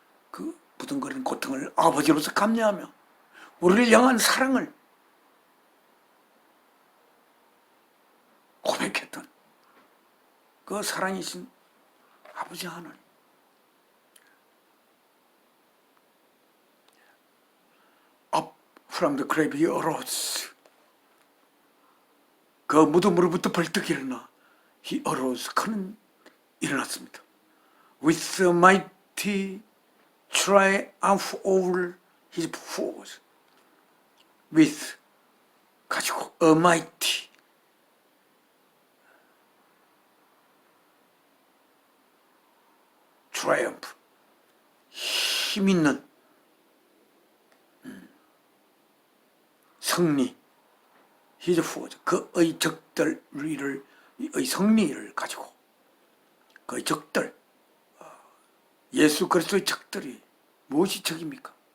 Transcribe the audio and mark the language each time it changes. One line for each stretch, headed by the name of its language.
Korean: 그 버둥거리는 고통을 아버지로서 감내하며 우리를 향한 사랑을 고백했던 그 사랑이신 아버지 하나님.
English: Up from the grave he arose.
Korean: 그 무덤으로부터 벌떡 일어나
English: he arose,
Korean: 그는 일어났습니다.
English: With a mighty triumph over his foes.
Korean: With, 가지고,
English: a mighty, triumph,
Korean: 힘있는 승리,
English: his foes,
Korean: 그의 적들, 의 승리를 가지고, 그의 적들, 예수 그리스도의 적들이 무엇이 적입니까?